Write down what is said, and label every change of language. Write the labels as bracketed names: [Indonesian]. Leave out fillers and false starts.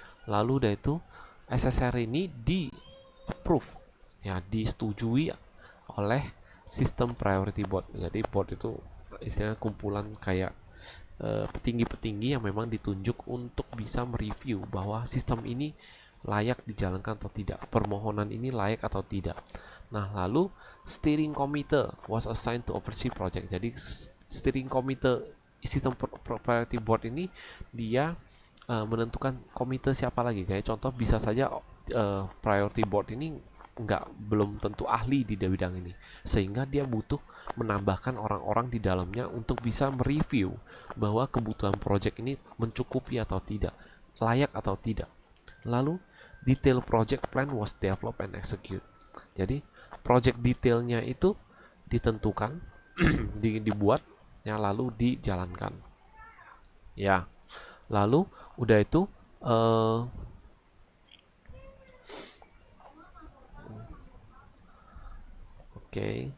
[Indonesian] Lalu udah itu SSR ini di approve ya, disetujui oleh sistem priority board. Jadi board itu istilahnya kumpulan kayak petinggi-petinggi yang memang ditunjuk untuk bisa mereview bahwa sistem ini layak dijalankan atau tidak, permohonan ini layak atau tidak. Nah, lalu [English] steering committee was assigned to oversee project. [Indonesian] Jadi steering committee sistem priority board ini dia menentukan komite siapa lagi. Jadi contoh bisa saja priority board ini belum tentu ahli di bidang ini, sehingga dia butuh menambahkan orang-orang di dalamnya untuk bisa mereview bahwa kebutuhan project ini mencukupi atau tidak, layak atau tidak. [English] Lalu detail project plan was developed and execute. [Indonesian] Jadi project detailnya itu ditentukan, dibuat ya, lalu dijalankan ya. Lalu udah itu oke.